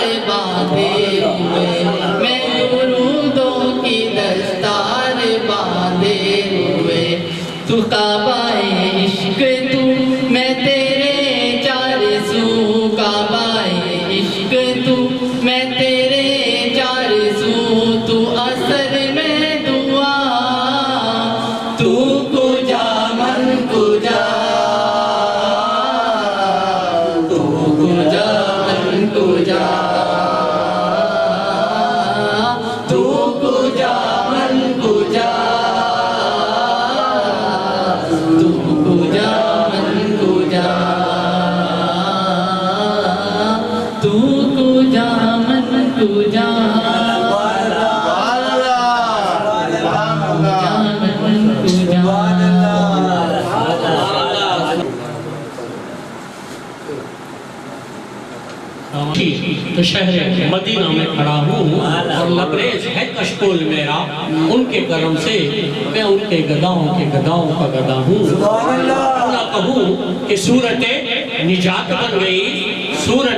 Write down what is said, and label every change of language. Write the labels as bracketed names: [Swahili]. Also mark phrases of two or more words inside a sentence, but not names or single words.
[Urdu] باندھے ہوئے، میں درودوں کی دستار باندھے ہوئے، تو کعبہ عشق تو میں تیرے چار سو، کعبہ عشق تو میں تیرے چار سو، تو اثر میں دعا، [Persian] تو کجا من کجا، تو کجا من کجا، تو کجا من کجا، تو کجا من کجا، تو کجا من کجا، [Urdu] تو شہر مدینہ میں کھڑا ہوں اور لبریز ہے کشکول میرا، ان کے کرم سے میں ان کے گداؤں کے گداؤں کا گدا ہوں، نہ کہوں کہ صورت نجات بن گئی، صورت